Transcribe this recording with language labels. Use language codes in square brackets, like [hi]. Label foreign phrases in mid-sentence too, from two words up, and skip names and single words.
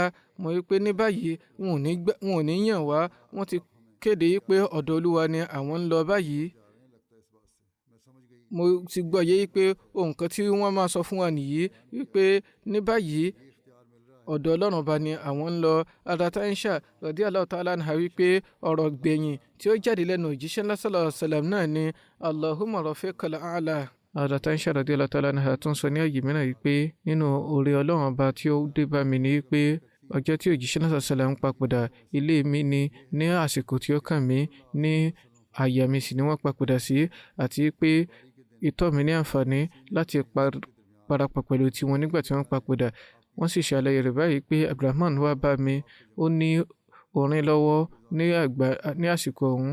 [yo] mo wípé ní báyìí wọn ò ní yàn wá, wọ́n ti kéde pé ọ̀dọ̀ olúwa ni àwọn ń lọ báyìí. mo ti gbọ́ yé pé ohun kan tí wọ́n máa sọ fún wa nìyí wípé ní báyìí ọ̀dọ̀ ọlọ́run ọba ni àwọn ń lọ. Hadrat Aisha [ar] رضي الله تعالى عنها [yo] wípé ọ̀rọ̀ gbẹ̀yìn tí ó jáde lẹ́nu òjíṣẹ́ ńlá [ar] صلى الله عليه وسلم [yo] náà ni [ar] اللهم الرفيق الأعلى. [yo] Hadrat Aisha [ar] رضي الله تعالى عنها [yo] tún sọ ní àyè mìíràn wípé nínú oore ọlọ́run ọba tí ó dé bá mi ni wípé ọjọ́ tí òjíṣẹ́ náà [ar] صلى الله عليه وسلم [yo] papòdà, ilé mi ni ní àsìkò tí ó kàn mí, ní àyà mi sì ni wọ́n papòdà sí, àti pé ìtọ́ mi ní àǹfààní láti parapọ̀ pẹ̀lú tiwọn nígbà tí wọ́n papòdà. wọ́n sì ṣàlàyé rẹ̀ báyìí pé Abdulrahman wá bá mi, ó ní orin lọ́wọ́ ní àsìkò ọ̀hún.